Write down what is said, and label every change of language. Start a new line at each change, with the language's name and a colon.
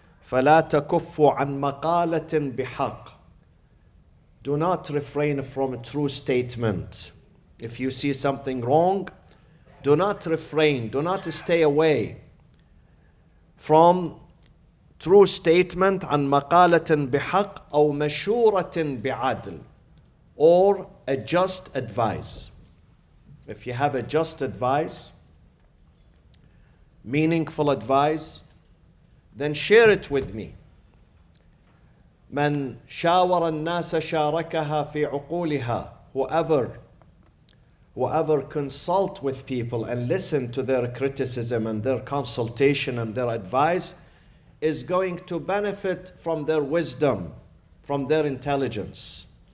Arabic: فَلَا تَكُفُّوا عَنْ مَقَالَةٍ بِحَقٍّ,
English: do not refrain from a true statement. If you see something wrong, do not refrain, do not stay away from true statement.
Arabic: عن مقالة بحق أو مشورة بعدل,
English: or a just advice. If you have a just advice, meaningful advice, then share it with me.
Arabic: من شاور الناس شاركها في عقولها,
English: whoever consult with people and listen to their criticism and their consultation and their advice is going to benefit from their wisdom, from their intelligence.